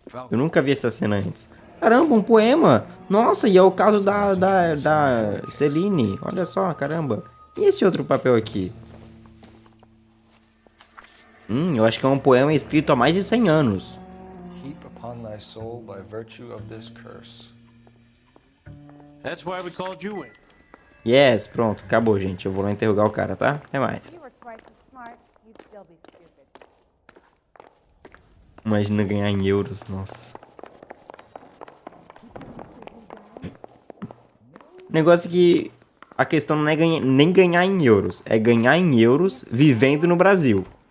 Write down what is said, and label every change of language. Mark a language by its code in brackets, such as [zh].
[pt] Eu nunca vi essa cena antes. Caramba, um poema. Nossa, e é o caso da Celine. Olha só, caramba. E esse outro papel aqui? Eu acho que é um poema escrito há mais de 100 anos. [en] Heap upon upon thy soul by virtue of this curse. That's why we called you in. [pt] Yes, pronto, acabou, gente. Eu vou lá interrogar o cara, tá? Até mais. [en] You were twice as smart, you'd still be stupid. [pt] Imagina ganhar em euros, nossa. O negócio é que a questão não é nem ganhar em euros, é ganhar em euros vivendo no Brasil.